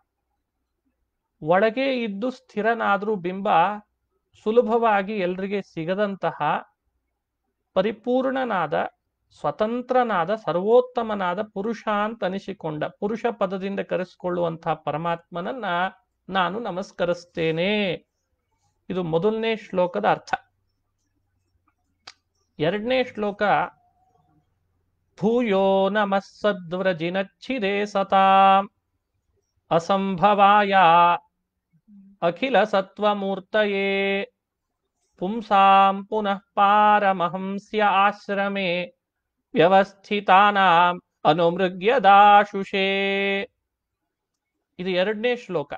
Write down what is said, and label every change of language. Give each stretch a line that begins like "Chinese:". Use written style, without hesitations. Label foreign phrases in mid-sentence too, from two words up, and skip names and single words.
Kannada: ಒಳಗೆ ಇದ್ದು ಸ್ಥಿರನಾದರೂ ಬಿಂಬ ಸುಲಭವಾಗಿ ಎಲ್ರಿಗೆ ಸಿಗದಂತಹ ಪರಿಪೂರ್ಣನಾದ, ಸ್ವತಂತ್ರನಾದ, ಸರ್ವೋತ್ತಮನಾದ ಪುರುಷ ಅಂತ ಅನಿಸಿಕೊಂಡ, ಪುರುಷ ಪದದಿಂದ ಕರೆಸಿಕೊಳ್ಳುವಂತಹ ಪರಮಾತ್ಮನನ್ನ ನಾನು ನಮಸ್ಕರಿಸ್ತೇನೆ. ಇದು ಮೊದಲನೇ ಶ್ಲೋಕದ ಅರ್ಥ. ಎರಡನೇ ಶ್ಲೋಕ
Sanskrit: ಭೂಯೋ ನಮಃ ಸದ್ವ್ರಜಿನಚ್ಛಿದೇ ಸತಾಂ ಅಸಂಭವಾಯ ಅಖಿಲ ಸತ್ವಮೂರ್ತಯೇ ಪುಂಸಾಂ ಪುನಃ ಪಾರಮಹಂಸ್ಯ ಆಶ್ರಮೇ ವ್ಯವಸ್ಥಿತಾನಾಂ ಅನುಮೃಗ್ಯದಾಶುಷೇ.
Kannada: ಇದು ಎರಡನೇ ಶ್ಲೋಕ.